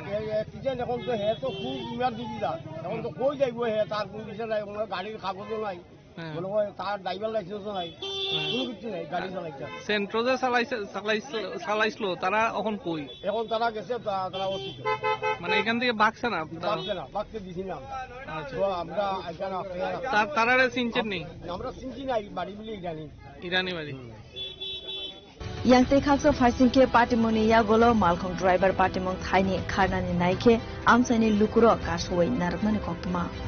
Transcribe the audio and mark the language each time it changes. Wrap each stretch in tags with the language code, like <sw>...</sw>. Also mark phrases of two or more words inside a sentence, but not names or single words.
<bn>এখন তো হে তো খুব ইমার্জেন্সি যা এখন তো কই যাইবো হে তার পুলিশে নাই গাড়ির কাগজও নাই তার ড্রাইভার লাইসেন্সও নাই কোনো কিছু নাই গাড়ি চালাইছে সেন্ট্রো যে চালাইছিল তারা এখন কই এখন তারা গেছে তারা অতীত মানে এখান থেকে বাকছে না বাকতে দিছি না আমরা তারা চিনছেন নেই আমরা চিনছি নাই বাড়ি বলে ইরানি বাড়ি</bn> <trp>Yang Tekhaso Faisingke Patimoni Yagolo Malkhong Driver Patimong Thaini Kharnani Naike Amsaini Lukuro Kashwai Narmani Koktuma</trp>